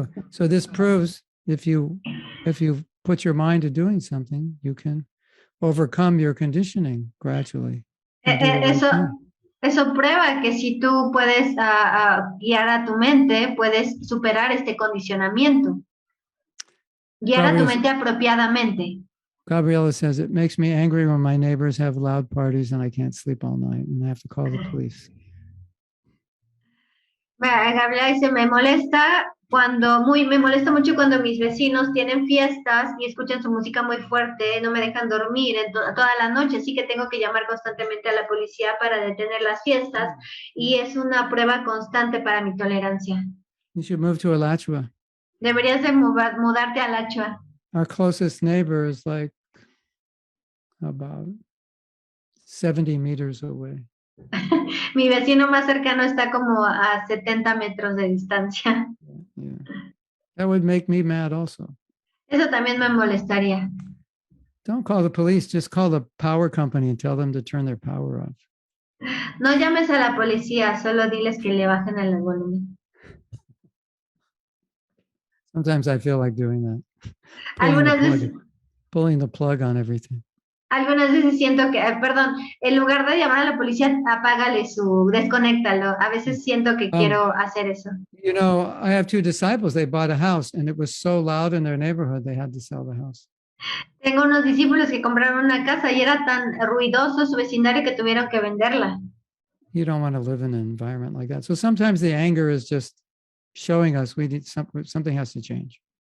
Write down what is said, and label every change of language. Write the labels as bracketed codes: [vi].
[en] So this proves if you put your mind to doing something, you can overcome your conditioning gradually. and do the right thing. [es] Eso prueba que si tú puedes guiar a tu mente, puedes superar este condicionamiento. Guiar a tu mente apropiadamente. [en] Gabriela says, it makes me angry when my neighbors have loud parties and I can't sleep all night and I have to call the police. [es] Gabriela dice, me molesta mucho cuando mis vecinos tienen fiestas y escuchan su música muy fuerte, no me dejan dormir toda la noche, así que tengo que llamar constantemente a la policía para detener las fiestas y es una prueba constante para mi tolerancia. [en] You should move to Alachua. [es] Deberías de mudarte a Alachua. [en] Our closest neighbor is like about 70 meters away. [es] Mi vecino más cercano está como a 70 metros de distancia. [en] Yeah. That would make me mad also. [es] Eso también me molestaría. [en] Don't call the police, just call the power company and tell them to turn their power off. [es] No llames a la policía, solo diles que le bajen el volumen. [en] Sometimes I feel like doing that. Pulling the plug on everything. [es] Algunas veces siento que, en lugar de llamar a la policía, apágale desconéctalo. A veces siento que quiero hacer eso. [en] You know, I have two disciples, they bought a house and it was so loud in their neighborhood, they had to sell the house. [es] Tengo unos discípulos que compraron una casa y era tan ruidoso su vecindario que tuvieron que venderla. [en] You don't want to live in an environment like that. So sometimes the anger is just showing us we need something has to change.